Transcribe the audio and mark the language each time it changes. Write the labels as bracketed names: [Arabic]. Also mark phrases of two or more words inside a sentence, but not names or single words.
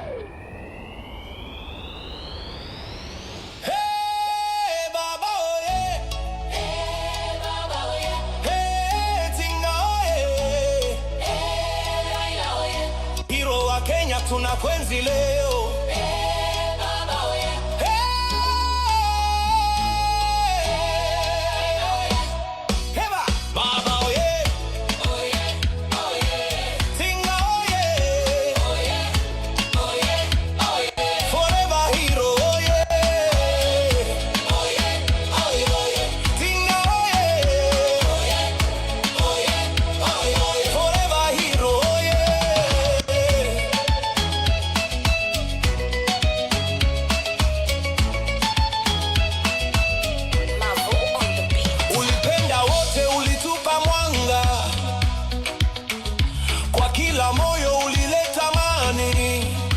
[Swahili] Tunakwenzi leo Baba oye Heba Baba oye oye oye Tinga oye oye oye oye [English] Forever hero oye [Swahili] oye oye oye Tinga oye oye oye oye [English] Forever hero [Swahili] oye Ulipenda wote, ulitupa mwanga, kwa kila moyo ulileta amani.